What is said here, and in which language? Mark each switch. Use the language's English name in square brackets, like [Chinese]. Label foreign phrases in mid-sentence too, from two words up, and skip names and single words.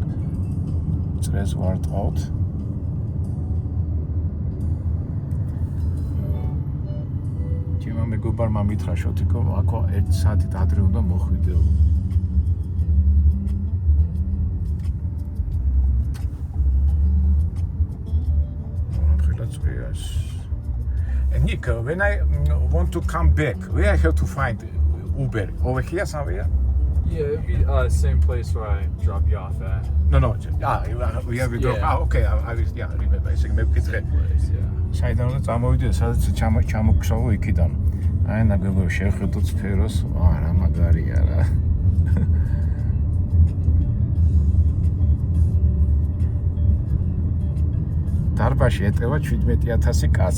[Georgian] წრეს ვარტყავთ. ჩემმა მეგობარმა მითხრა შოთიკო, აქო 1 საათით ადრე უნდა მოხვიდეო. [English] And Nico, when I want to come back, where I have to find Uber? Over here somewhere? Yeah, it'd be same place where I drop you off at. No. We have to drop. Okay. I remember. It's a same place. Yeah. [Georgian] საიდან უნდა წამოვიდე, სადაც ჩამოგხსოვო იქიდან. აი ნაგებო შევხედოთ სფეროს. არა, მაგარია რა. დარბაში ეტევა 17000 კაცი.